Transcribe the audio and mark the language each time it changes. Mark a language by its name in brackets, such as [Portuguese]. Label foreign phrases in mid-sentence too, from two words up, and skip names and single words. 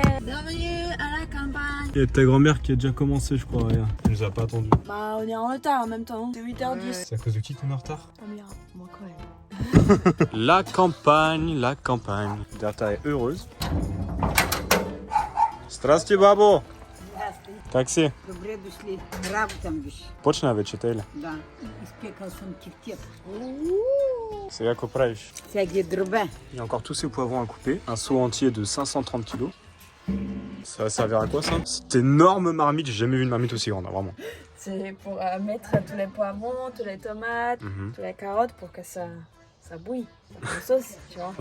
[French] Bienvenue à la campagne. Il y a ta grand-mère qui a déjà commencé, je crois. Regarde. Elle nous a pas attendu. Bah, on est en retard en même temps. C'est 8h10. C'est à cause de qui qu'on est en retard? Amira, moi quand même. La campagne. Berta est heureuse. [Bulgarian] Zdrasти, бабо. Как си? Добре дошли. Работам виж. Почна вече, Теля. Да. Изпекал съм кифтет. Сега какво правиш? Сега ги дробя. [French] Il y a encore tous ces poivrons à couper. Un seau entier de 530 kg. Ça va servir à quoi ça? Cette énorme marmite, j'ai jamais vu une marmite aussi grande, hein, vraiment. C'est pour mettre tous les poivrons, tous les tomates, toutes les carottes pour que ça bouille. La sauce, tu vois.